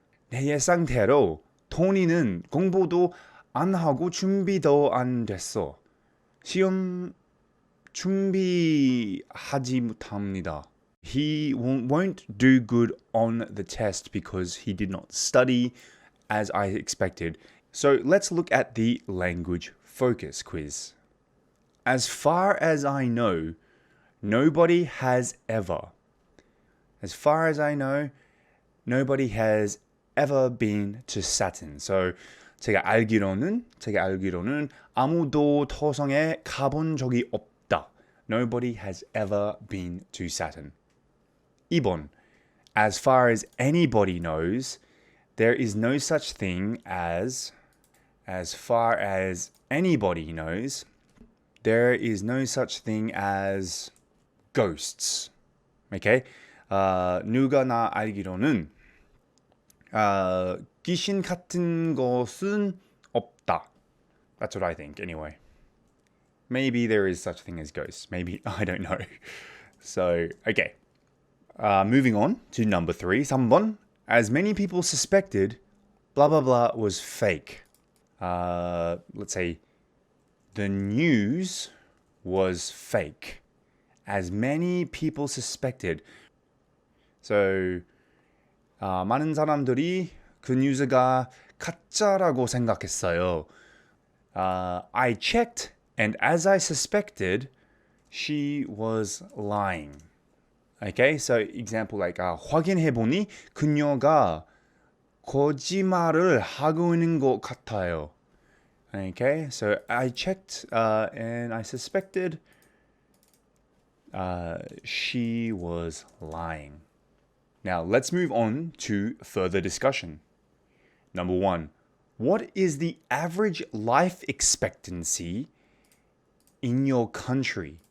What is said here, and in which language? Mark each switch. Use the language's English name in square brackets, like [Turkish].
[Korean] 내 예상대로 토니는 공부도 안 하고 준비도 안 됐어. 시험 준비하지 못합니다. [English] He won't do good on the test because he did not study as I expected. So let's look at the language focus quiz. As far as I know, nobody has ever. As far as I know, nobody has ever been to Saturn. [Korean] So 제가 알기로는 아무도 토성에 가본 적이 없다. [English] Nobody has ever been to Saturn. Ibon. As far as anybody knows, there is no such thing as far as anybody knows, there is no such thing as ghosts. Okay? [Korean] 누가 나 알기로는 귀신 같은 것은 없다. [English] That's what I think, anyway. Maybe there is such a thing as ghosts. Maybe, I don't know. So, okay. Moving on to number 3, 3번. As many people suspected, blah, blah, blah was fake. Let's say, the news was fake. As many people suspected. [Korean] So, 많은 사람들이 그 뉴스가 가짜라고 생각했어요. [English] I checked, and as I suspected, she was lying. Okay, so example like [Korean] 확인해보니 그녀가 거짓말을 하고 있는 것 같아요. [English] Okay, so I checked and I suspected she was lying. Now, let's move on to further discussion. Number 1. What is the average life expectancy in your country?